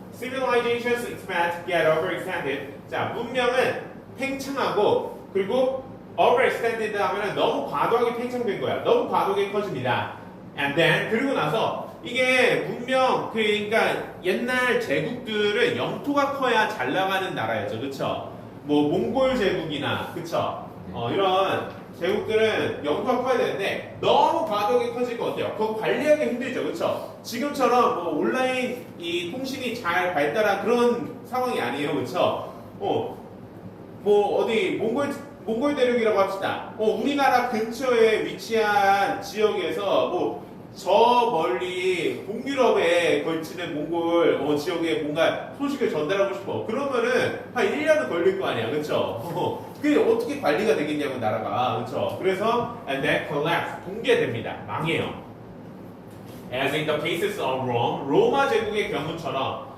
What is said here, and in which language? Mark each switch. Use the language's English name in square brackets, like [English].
[English] Civilizations expand, get overextended. [Korean] 자, 문명은 팽창하고 그리고 [English] overextended [Korean] 하면은 너무 과도하게 팽창된 거야. 너무 과도하게 커집니다. [English] And then [Korean] 그리고 나서 이게 문명 그러니까 옛날 제국들은 영토가 커야 잘 나가는 나라였죠, 그렇죠? 뭐 몽골 제국이나 그렇죠? 이런 제국들은 영토가 커야 되는데 너무 과도하게 커지면 어때요? 그거 관리하기 힘들죠, 그렇죠? 지금처럼 뭐 온라인 이 통신이 잘 발달한 그런 상황이 아니에요, 그렇죠? 뭐 어디 몽골 대륙이라고 합시다. 우리나라 근처에 위치한 지역에서 뭐 저 멀리 북유럽에 걸치는 몽골 지역에 뭔가 소식을 전달하고 싶어. 그러면은 한 1년은 걸릴 거 아니야. 그쵸? 그게 어떻게 관리가 되겠냐고, 나라가. 그쵸? 그래서, [English] and then collapse. [Korean] 붕괴됩니다. 망해요. [English] As in the cases of Rome, [Korean] 로마 제국의 경우처럼.